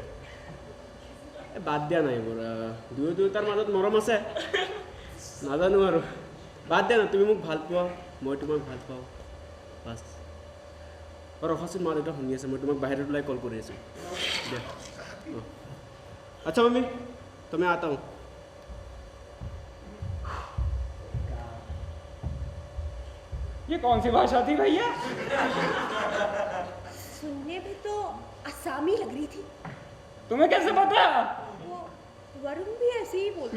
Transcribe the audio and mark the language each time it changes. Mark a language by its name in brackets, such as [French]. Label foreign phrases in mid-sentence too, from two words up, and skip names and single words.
[Assamese] বাদ দিয়া নাই এইবোৰ, দুয়োটাৰ মাজত মৰম আছে, নাজানো আৰু। বাদ দিয়া না, তুমি মোক ভাল পোৱা, মই তোমাক ভাল পাওঁ, বাছ। ৰখাচোন, মা দেউতা শুনি আছে, মই তোমাক বাহিৰত ওলাই কল কৰি আছোঁ দিয়া। [Hindi] আচ্ছা मम्मी, तो मैं आता हूँ। ये कौन सी भाषा थी भैया? सुनने में तो असामी लग रही थी। तुम्हें कैसे पता? वो वरुण भी ऐसे ही बोलता।